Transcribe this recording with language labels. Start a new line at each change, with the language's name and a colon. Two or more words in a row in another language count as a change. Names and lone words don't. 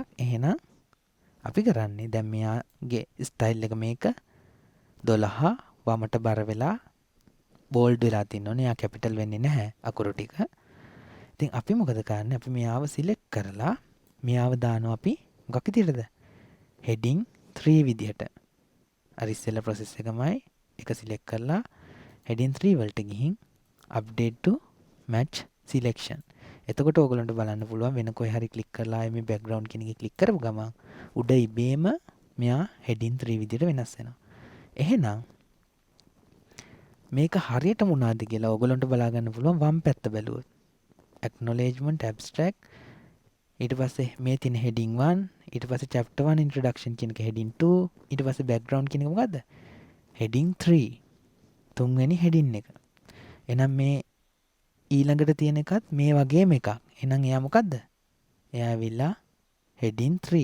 Sinhala: එහෙනම් අපි කරන්නේ දැන් මෙයාගේ ස්ටයිල් එක මේක 12 වමට බර වෙලා බෝල්ඩ් වෙලා තියෙනවනේ. එයා කැපිටල් වෙන්නේ නැහැ අකුරු ටික. ඉතින් අපි මොකද කරන්නේ? අපි මෙයාව සිලෙක්ට් කරලා මෙයාව දානවා අපි මොකක් විදියටද? heading 3 විදියට. අර ඉස්සෙල්ලා process එකමයි. ඒක සිලෙක්ට් කරලා heading 3 වලට ගිහින්
English: update to match selection.
Sinhala: එතකොට ඕගොල්ලන්ට බලන්න පුළුවන් වෙන කොයි හරි ක්ලික් කරලා මේ background කියන එකේ ක්ලික් කරපු ගමන් උඩ ඉබේම මෙයා heading 3 විදියට වෙනස් වෙනවා. එහෙනම් මේක හරියට මොනවද කියලා ඕගොල්ලන්ට බලා ගන්න පුළුවන් වම් පැත්ත බැලුවොත්.
English: acknowledgement abstract
Sinhala: ඊට පස්සේ මේ තියෙන heading 1 ඊට පස්සේ
English: chapter 1 introduction
Sinhala: කියන එක heading 2 ඊට පස්සේ background කියන එක මොකද්ද? heading 3 තුන්වෙනි heading එක. එහෙනම් මේ ඊළඟට තියෙන එකත් මේ වගේම එකක්. එහෙනම් එයා මොකද්ද? එයා ඇවිල්ලා heading 3.